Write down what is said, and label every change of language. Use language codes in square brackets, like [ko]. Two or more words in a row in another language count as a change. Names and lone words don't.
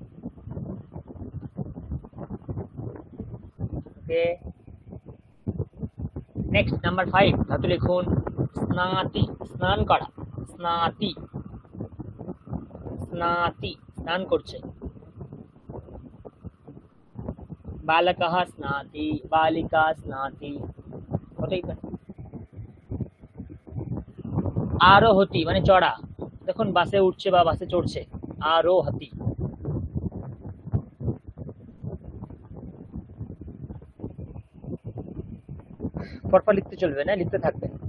[en] OK, next number [bn] 5 ধাতু লিখুন স্নাতি, স্নান করা, স্নাতি, স্নাতি, স্নান করছে। [sa] बालकः स्नाति, बालिका स्नाति, [bn] হতেই পারে। আরোহতি মানে চড়া, দেখুন বাসে উঠছে বা বাসে চড়ছে, আরোহতি। পরপর লিখতে চলবে না, লিখতে থাকবে।